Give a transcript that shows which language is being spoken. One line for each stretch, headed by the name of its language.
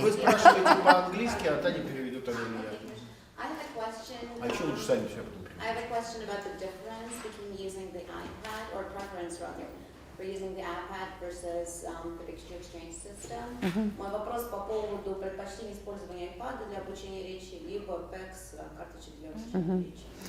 Russian: Вы спрашиваете по-английски, а Таня переведет или я.
English: I have a question.
Russian: А еще лучше сами все потом
English: I have a question about the difference between using the iPad, or preference rather, for using the iPad versus the picture exchange system.
Russian: Мой вопрос по поводу предпочтения использования iPad для обучения речи, либо PEX карточек для обучения речи.